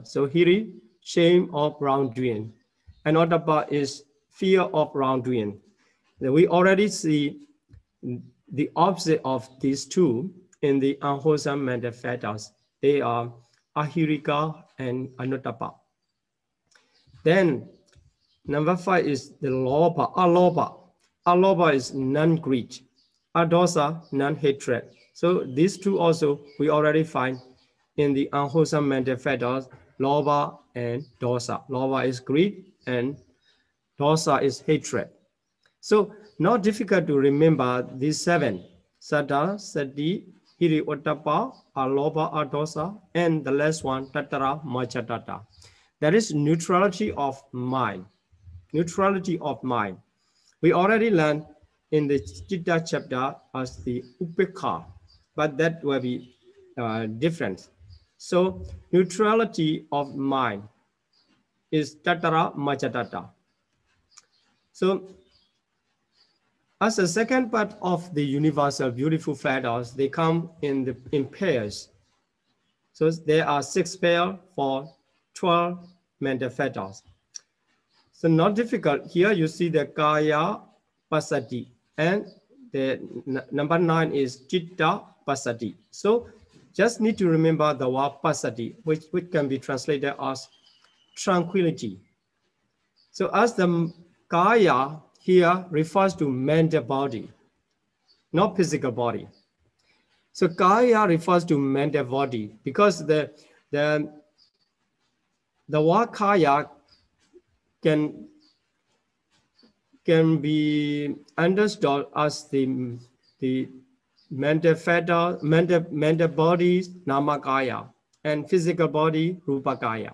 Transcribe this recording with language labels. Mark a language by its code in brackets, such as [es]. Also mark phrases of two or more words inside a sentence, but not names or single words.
[en] So hiri, shame of wrongdoing, and ottappa is fear of wrongdoing. We already see the opposite of these 2 in the unwholesome mental factors. They are ahirika and anuttappa. Then number 5 is the lobha, alobha. Alobha is non-greed, adosa, non-hatred. So these 2 also we already find in the unwholesome mental factors, lobha and dosa. Lobha is greed and dosa is hatred. So not difficult to remember these 7: [pi] saddha, sati, hiri, ottappa, alobha, adosa, [en] and the last one, [pi] tattara, majhatata. [en] That is neutrality of mind. Neutrality of mind. We already learned in the Untitled chapter as the upekha, but that will be different. So neutrality of mind is [pi] tattara, majhatata. [en] So as a second part of the universal beautiful factors, they come in pairs. So there are 6 pairs for 12 mental factors. So not difficult. Here you see the [pi] kaya pasati, [en] and the number 9 is [pi] chitta pasati. [en] So just need to remember the word pasati, which can be translated as tranquility. So as the kaya here refers to mental body, not physical body. So kaya refers to mental body because the word kaya can be understood as the mental factor, mental bodies, namakaya, and physical body, rupakaya.